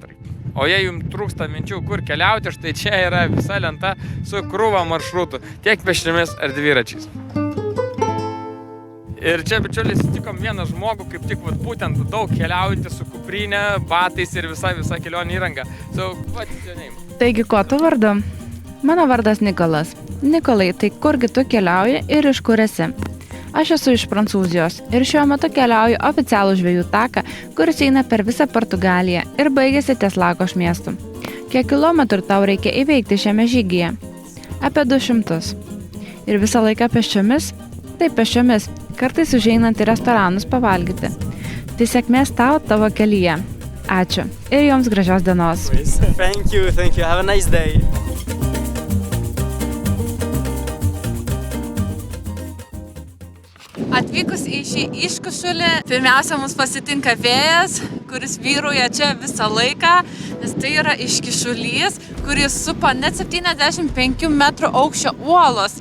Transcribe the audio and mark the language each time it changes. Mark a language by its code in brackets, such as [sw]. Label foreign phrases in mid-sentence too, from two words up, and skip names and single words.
[lt] O jei jums trūksta minčių, kur keliauti, štai čia yra visa lenta su krūva maršrutų, tiek pėsčiomis ar dviračiais. Ir čia, bičiuliai, sutikom vieną žmogų, kaip tik būtent daug keliaujantį su kuprinė, batais ir visa kelionė įranga. [en] So, what's your name? [lt] Taigi, ko tu vardu? Mano vardas Nikolas. Nikolai, tai kurgi tu keliauji ir iš kur esi? Aš esu iš Prancūzijos ir šiuo metu keliauju oficialų žvejų taką, kuris eina per visą Portugaliją ir baigėsi ties Lagos miestu. Kiek kilometrų tau reikia įveikti šiame žygyje? Apie 200. Ir visą laiką pėsčiomis? Taip, pėsčiomis, kartais užeinant į restoranus pavalgyti. Tai sėkmės tavo kelyje. Ačiū ir joms gražios dienos. [en] Thank you, have a nice day. [lt] Atvykus į šį iškušulį, pirmiausia mus pasitinka vėjas, kuris vyrauja čia visą laiką, nes tai yra iškišulys, kuris supa net 75 metrų aukščio uolos.